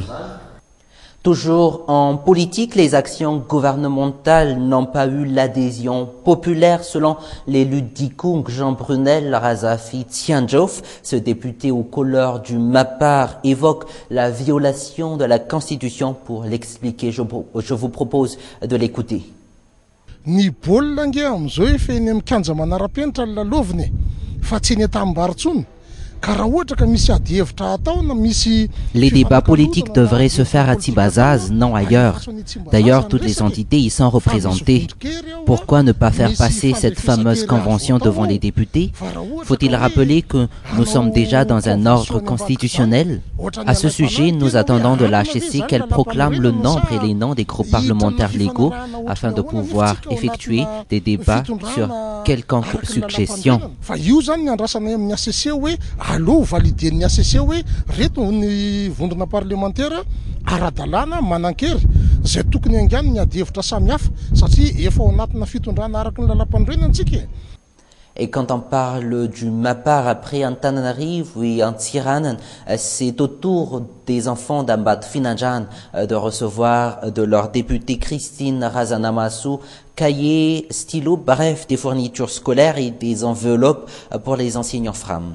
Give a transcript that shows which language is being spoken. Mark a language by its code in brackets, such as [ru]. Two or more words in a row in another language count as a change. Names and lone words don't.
[fr] Toujours en politique, les actions gouvernementales n'ont pas eu l'adhésion populaire selon l'élu d'Ikung, Jean Brunel Razafi Tianjof. Ce député aux couleurs du MAPAR évoque la violation de la Constitution. Pour l'expliquer, je vous propose de l'écouter. [mg] Ny baolina nge am'izao efa eny amin'ny kanja manara-penitra ny lalaoviny fa tsy eny an-tanimbary. [fr] Les débats politiques devraient se faire à Tibazaz, non ailleurs. D'ailleurs, toutes les entités y sont représentées. Pourquoi ne pas faire passer cette fameuse convention devant les députés? Faut-il rappeler que nous sommes déjà dans un ordre constitutionnel? À ce sujet, nous attendons de la HCC qu'elle proclame le nombre et les noms des groupes parlementaires légaux afin de pouvoir effectuer des débats sur quelconque suggestion. [mg] Allô, valider ny ACC hoe reto ny vondrona parlementaire ara-dalàna manan-kery zay tokony angany ny ady hevitra samihafa satria efa ao anatina fitondrana araky ny lalam-pandroana antsika. [fr] Et quand on parle du MAPAR après Antananarivo et Antiranan, c'est au tour des enfants d'Ambat Finajan de recevoir de leur députée Christine Razanamasu cahiers, stylos, bref, des fournitures scolaires et des enveloppes pour les enseignants femmes.